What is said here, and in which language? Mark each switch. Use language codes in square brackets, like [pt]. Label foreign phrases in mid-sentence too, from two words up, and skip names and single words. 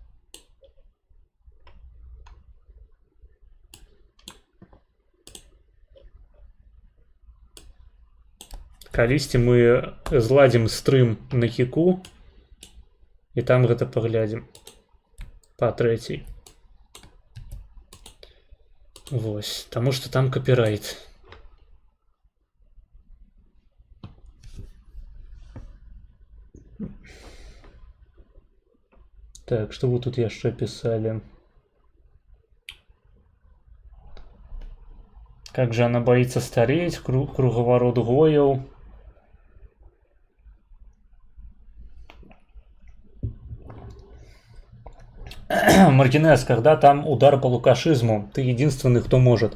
[be] Калісьці мы зладзім стрым на кіку, і там гэта паглядзім па трэцяй. Вось, таму што там капірайт. Так, што вы тут яшчэ пісалі? [ru] Как же она боится стареть, круговорот гояў. Маргинес, когда там удар по лукашизму, ты единственный, кто может.